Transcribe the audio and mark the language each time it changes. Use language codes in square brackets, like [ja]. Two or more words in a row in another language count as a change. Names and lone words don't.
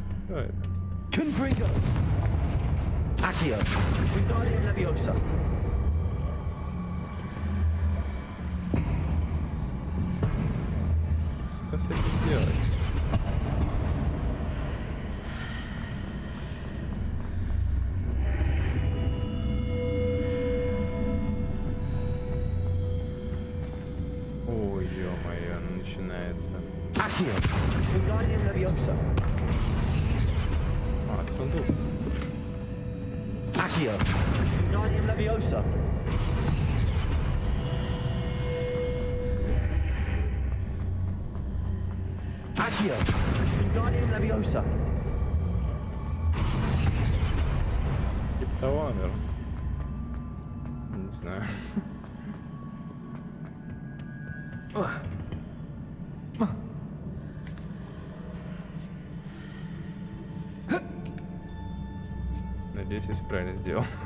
[ru] Кто это? Confringo! Accio! Wingardium Leviosa! Что с этим делать? Ой, ё-моё, начинается. Accio! Wingardium Leviosa! А, сундук. Accio! Wingardium Leviosa! Accio! Wingardium Leviosa! Криптованер. Не знаю. Надеюсь, я все правильно сделал.